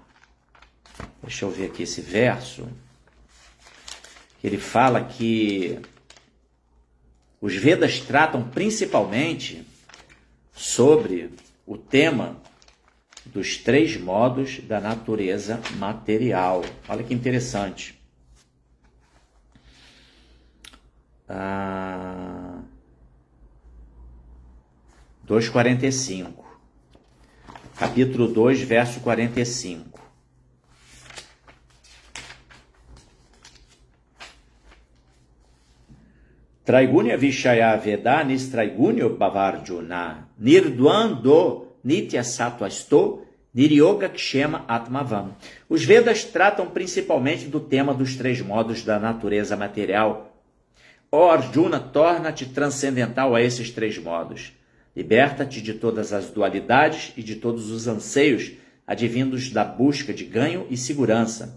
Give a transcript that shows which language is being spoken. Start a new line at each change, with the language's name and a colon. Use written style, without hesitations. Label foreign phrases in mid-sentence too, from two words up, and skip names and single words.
Portuguese: Deixa eu ver aqui esse verso. Ele fala que os Vedas tratam principalmente sobre o tema dos 3 modos da natureza material. Olha que interessante. 2:45. Capítulo 2, verso 45.
Sanskrit: Traigunya Vishaya Veda Nistraigunyo Bhavarjuna Nirdvando Nitya Sattvasto Niryoga Kshema Atmavam.
Portuguese: Os Vedas tratam principalmente do tema dos 3 modos da natureza material. Ó Arjuna, torna-te transcendental a esses 3 modos. Liberta-te de todas as dualidades e de todos os anseios advindos da busca de ganho e segurança.